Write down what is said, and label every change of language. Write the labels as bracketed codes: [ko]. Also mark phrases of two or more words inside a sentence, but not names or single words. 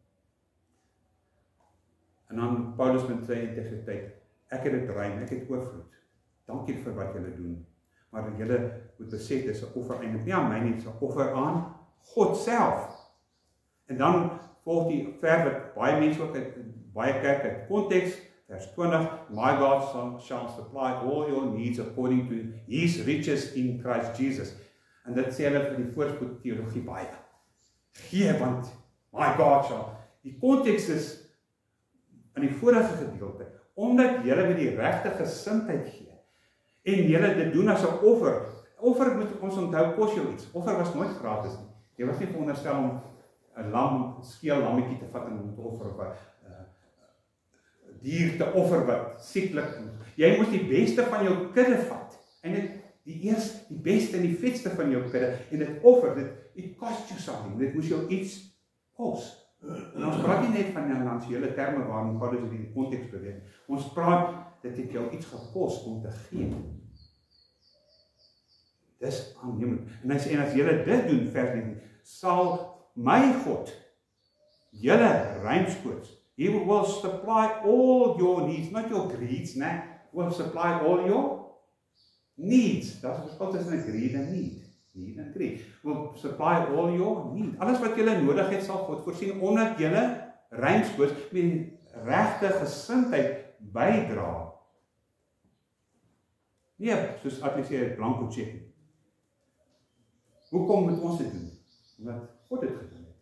[af] En dan Paulus met sy integriteit, ek het dit ruim, ek het oorvloed. Dankie vir wat julle doen. Maar julle moet besef, dis 'n offer eintlik nie aan my nie, dis 'n offer aan God self. En dan volg die vers wat baie mense ook baie kerk uit konteks, vers 20, [en] my God shall supply all your needs according to his riches in Christ Jesus. [af] En dit sê hulle vir die voorspoed teologie baie. Gee, want [en] my God shall. [af] Die konteks is in die vorige gedeelte, omdat julle met die regte gesindheid gee, en julle dit doen as 'n offer. Offer moet ons onthou, kos jou iets. Offer was nooit gratis nie. Jy was nie veronderstel om 'n skeel lammetjie te vat en om te offer, of 'n dier te offer wat sieklik is. Jy moet die beste van jou kudde vat, en die beste en die vetste van jou kudde, en dit offer, [en] it cost you something, [af] dit moes jou iets kos. En ons praat nie net van finansiële terme waarin Paulus in die konteks beweeg. Ons praat, dit het jou iets gekos om te gee. Dis aanneemlik. En hy sê, en as julle dit doen, vers 19, sal my God julle ruimskoots, [en] he will supply all your needs, not your greeds, né? Will supply all your needs. [af] Daar's 'n verskil tussen 'n greed en need. [en] Need en greed. Will supply all your needs. [af] Alles wat julle nodig het, sal God voorsien, omdat julle ruimskoots met die regte gesindheid bydra. Nee, soos adviseer blanco check. Hoekom moet ons dit doen? Omdat God dit gedoen het.